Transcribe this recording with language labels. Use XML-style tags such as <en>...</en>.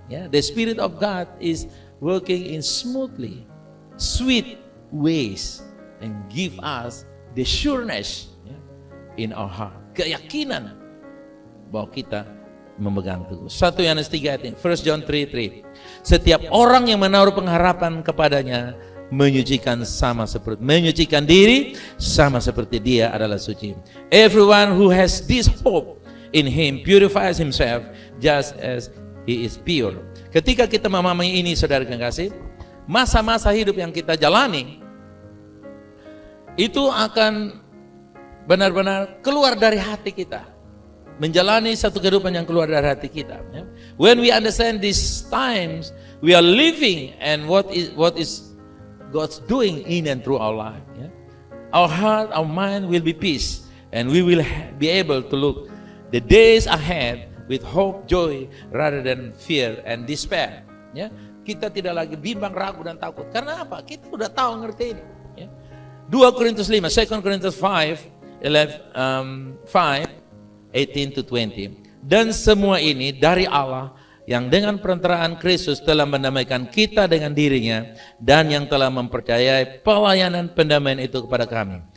<en>Ya, the Spirit of God is working in smoothly, sweet ways and give us the sureness, ya, in our heart,</en> <id>keyakinan bahwa kita memegang teguh. 1 Yohanes 3 ayat</id> <en>1 John 3:3.</en> <id>Setiap orang yang menaruh pengharapan kepadanya menyucikan diri sama seperti dia adalah suci.</id> <en>Everyone who has this hope in him purifies himself just as he is pure.</en> <id>Ketika kita memahami ini, saudara kekasih, masa-masa hidup yang kita jalani itu akan benar-benar keluar dari hati kita, menjalani satu kehidupan yang keluar dari hati kita.</id> <en>When we understand these times we are living and what is God's doing in and through our life, our heart, our mind will be peace, and we will be able to look the days ahead with hope, joy, rather than fear and despair.</en> <id>Ya, kita tidak lagi bimbang, ragu dan takut. Karena apa? Kita sudah tahu, ngerti ini. Ya. 2 Korintus 5, 2 Korintus 5:18-20. Dan semua ini dari Allah yang dengan perantaraan Kristus telah mendamaikan kita dengan dirinya dan yang telah mempercayai pelayanan pendamaian itu kepada kami.</id>